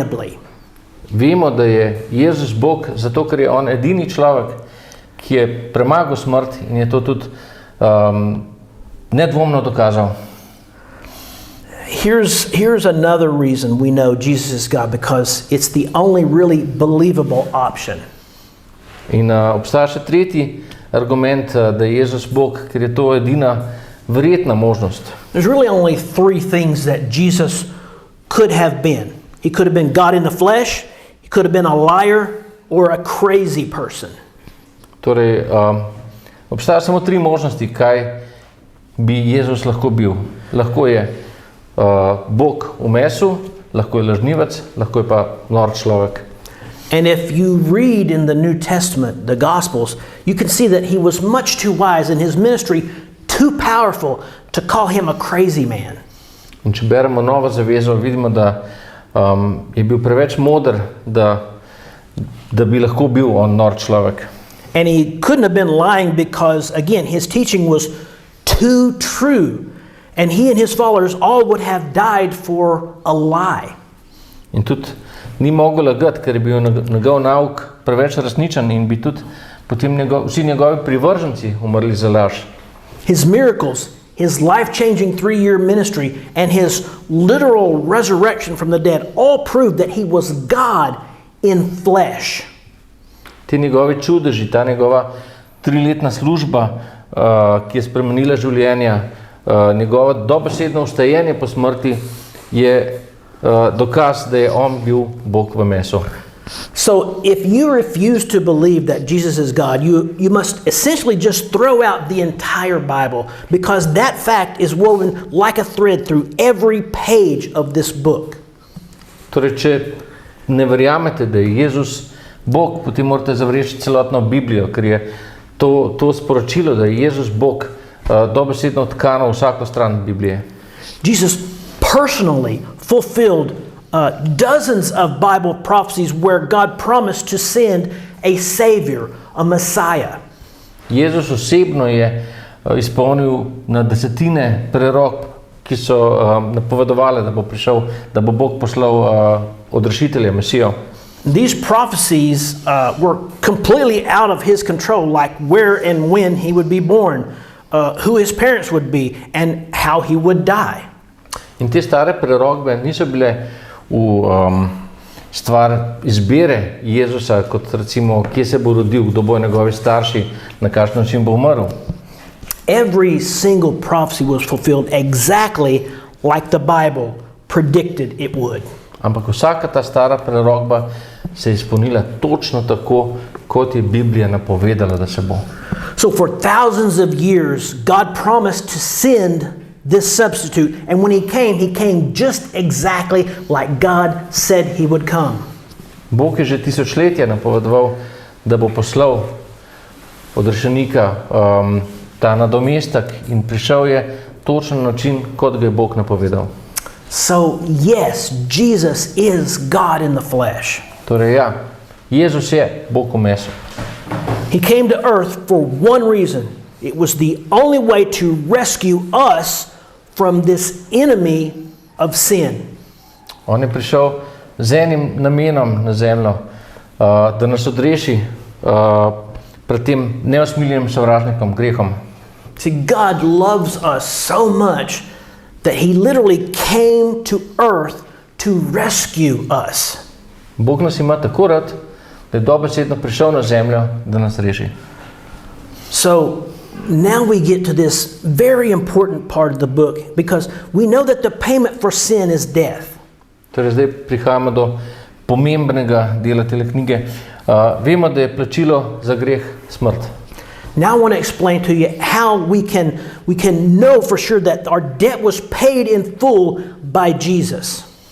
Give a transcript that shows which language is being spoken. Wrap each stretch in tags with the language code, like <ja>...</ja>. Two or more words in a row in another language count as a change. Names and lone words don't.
<sl>Vemo, da je Jezus Bog, zato ker je on edini človek, ki je premagal smrt in je to tudi nedvomno dokazal.</sl> <en>Here's another reason we know Jesus is God, because it's the only really believable option.</en> <sl>In obstaja še tretji argument, da je Jezus Bog, ker je to edina verjetna možnost.</sl> <en>There's really only three things that Jesus could have been. He could have been God in the flesh, he could have been a liar, or a crazy person.</en> <sl>Torej, obstaja samo tri možnosti, kaj bi Jezus lahko bil. Lahko je Bog v mesu, lahko je lažnivec, lahko je pa nor človek.</sl> <en>And if you read in the New Testament, the Gospels, you can see that he was much too wise in his ministry, too powerful to call him a crazy man.</en> <sl>In če beremo Novo zavezo, vidimo, da je bil preveč moder, da bi lahko bil on nor človek.</sl> <en>And he couldn't have been lying because, again, his teaching was too true. And he and his followers all would have died for a lie.</en> <sl>In tudi ni mogel lagati, ker je bil njegov nauk preveč resničen in bi tudi potem vsi njegovi privrženci umrli za laž.</sl> <en>His miracles, his life-changing 3-year ministry, and his literal resurrection from the dead all proved that he was God in flesh.</en> <sl>Ti njegovi čudeži, ta njegova 3-letna služba, ki je spremenila življenja, njegovo dobesedno vstajenje po smrti je dokaz, da je on bil Bog v mesu.</sl> <en>So if you refuse to believe that Jesus is God, you must essentially just throw out the entire Bible, because that fact is woven like a thread through every page of this book.</en> <sl>Torej, če ne verjamete, da je Jezus Bog, potem morate zavreči celotno Biblijo, ker je to sporočilo, da je Jezus Bog, dobesedno tkano vsako stran Biblije.</sl> <en>Jesus personally fulfilled dozens of Bible prophecies where God promised to send a Savior, a Messiah.</en> <sl>Jezus osebno je izpolnil na desetine prerok, ki so napovedovali, da bo prišel, da bo Bog poslal odrešitelja, Mesijo.</sl> <en>These prophecies were completely out of his control, like where and when he would be born, who his parents would be, and how he would die.</en> <sl>In te stare prerokbe niso bile v stvar izbire Jezusa, kot recimo, kje se bo rodil, kdo bo njegovi starši, na kakšen način bo umrl.</sl> <en>Every single prophecy was fulfilled exactly like the Bible predicted it would.</en> <sl>Ampak vsaka ta stara prerokba se je izpolnila točno tako, kot je Biblija napovedala, da se bo.</sl> <en>So for thousands of years, God promised to send this substitute, and when he came just exactly like God said he would come.</en> <sl>Bog je že tisočletja napovedoval, da bo poslal odrešenika, ta nadomestek, in prišel je točen način, kot ga je Bog napovedal.</sl> <en>So yes, Jesus is God in the flesh.</en> <sl>Torej ja, Jezus je Bog v mesu.</sl> <en>He came to earth for one reason. It was the only way to rescue us from this enemy of sin.</en> <sl>On je prišel z enim namenom na zemljo, da nas odreši pred tem neusmiljenim sovražnikom, grehom.</sl> <en>See, God loves us so much that he literally came to earth to rescue us.</en> <sl>Bog nas ima tako rad, da je dobesedno prišel na zemljo, da nas reši.</sl> <en>So now we get to this very important part of the book, because we know that the payment for sin is death.</en> <sl>Torej zdaj prihajamo do pomembnega dela te knjige. Vemo, da je plačilo za greh smrt.</sl> <en>Now I want to explain to you how we can know for sure that our debt was paid in full by Jesus.</en>